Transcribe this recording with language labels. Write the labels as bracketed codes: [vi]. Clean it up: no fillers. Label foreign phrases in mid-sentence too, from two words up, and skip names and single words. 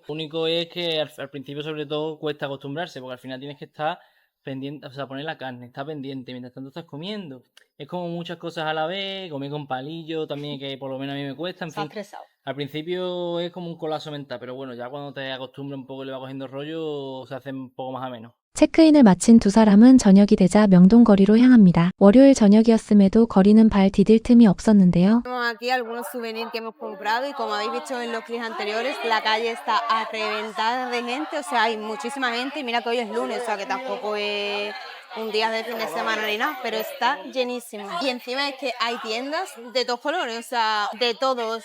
[es] Lo único es que al principio sobre todo cuesta acostumbrarse porque al final tienes que estar pendiente, o sea, poner la carne, está pendiente mientras tanto estás comiendo. Es como muchas cosas a la vez, comer con palillo también que por lo menos a mí me cuesta, en fin. Estresado. Al principio es como un colapso mental, pero bueno, ya cuando te acostumbras un poco y le va cogiendo rollo, se hace un poco más ameno. [ko] 체크인을 마친 두 사람은 저녁이 되자 명동거리로 향합니다. 월요일 저녁이었음에도 거리는 발 디딜 tum이 없었는데요. [es] Tenemos aquí algunos souvenirs que hemos comprado y como habéis visto en los clips anteriores, la calle está a reventada de gente, o sea, hay muchísima gente y mira que hoy es lunes, o sea, que tampoco es un día de fin de semana ni nada, pero está llenísimo. Y encima es que hay tiendas de todos colores, o sea, de todos.